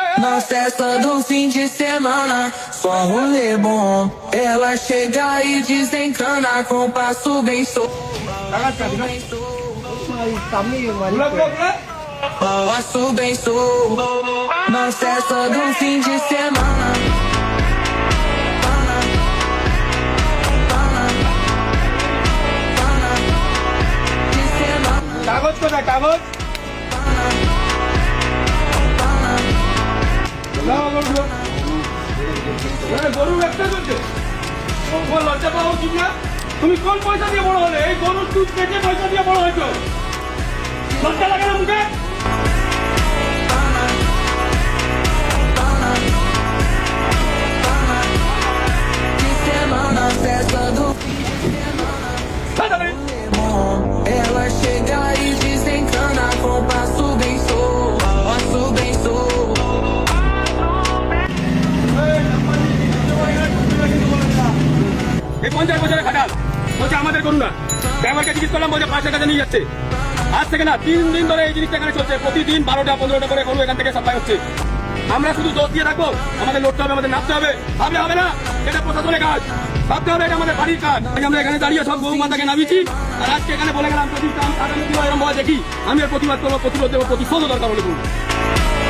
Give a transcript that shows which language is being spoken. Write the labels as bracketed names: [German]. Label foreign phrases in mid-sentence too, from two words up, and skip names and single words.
[Portuguese] Na festa do fim de semana, só rolê bom. Ela chega e desencana com passo bem solto. Passo bem solto. Na festa do fim de semana. [Bangla] কাগজ কোথায় কাগজ গরু ব্যবসা করছে লজ্জা পাওয়া উচিত না তুমি কোন পয়সা দিয়ে বড় হলে এই গরুর দুধ পেটে পয়সা দিয়ে বড় হয়েছো লজ্জা লাগে না মুখে [Portuguese] Na festa do fim de semana. Ela chega e desencana com passo bem solto. Passo bem solto. [Bangla] এই 50 বছরের খাটাল বলছে আমাদের করুন না ড্রাইভারকে জিজ্ঞেস করলাম বলছে 5 টাকা নিয়ে যাচ্ছে আজ থেকে না 3 দিন ধরে এই জিনিসটা এখানে চলছে প্রতিদিন 12টা 15টা করে গরু এখান থেকে সাপ্লাই হচ্ছে আমরা শুধু দোষ দিয়ে থাকবো আমাদের লড়তে হবে আমাদের নামতে হবে ভাবলে হবে না এটা প্রশাসনের কাজ ভাবতে হবে এটা আমাদের বাড়ির কাজ আমরা এখানে দাঁড়িয়ে সব গরু মাতাকে নামিয়েছি আর আজকে এখানে বলে গেলাম যদি এরকম দেখি আমি এর প্রতিবাদ করবো প্রতিরোধ দেবো প্রতিশোধ দরকার হলে